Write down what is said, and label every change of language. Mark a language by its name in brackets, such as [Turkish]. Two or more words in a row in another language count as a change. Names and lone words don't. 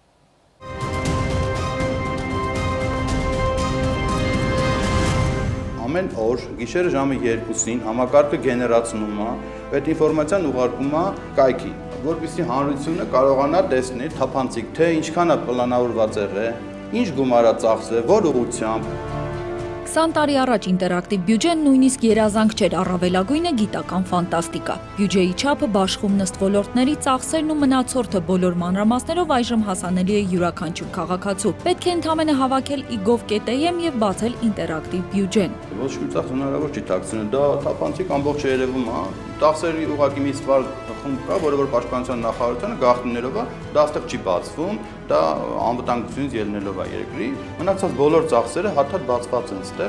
[Armenian] Ամեն օր գիշերը ժամը 2-ին համակարգը գեներացնում է, այդ ինֆորմացիան ուղարկում է կայքի, որպեսզի հանրությունը կարողանա տեսնել թափանցիկ, թե ինչքան է պլանավորված եղել, ինչ գումար է ծախսել, որ ուղղությամբ։ 20 տարի առաջ ինտերակտիվ բյուջեն նույնիսկ երազանք չէր, առավելագույնը գիտական ֆանտաստիկա։ Բյուջեի չափը բաշխում նստ ոլորտների ծախսերն ու մնացորդը բոլոր մանրամասներով այժմ հասանելի է յուրաքանչյուր քաղաքացու։ Պետք է ընդամենը հավաքել i.gov.am եւ բացել ինտերակտիվ բյուջեն։ Ոչ մի ծախս հնարավոր չի տաքսել, դա թափանցիկ ամբողջ երևում է։ Ծախսերի ուղղակի մի սվար խումբ կա, որը որ պաշտպանության նախարարությունը գաղտնիներով է, դա այստեղ չի բացվում, դա անվտանգությունից ելնելով է երկրի, մնացած բոլոր ծախսերը հաթաթ բացված են այստեղ։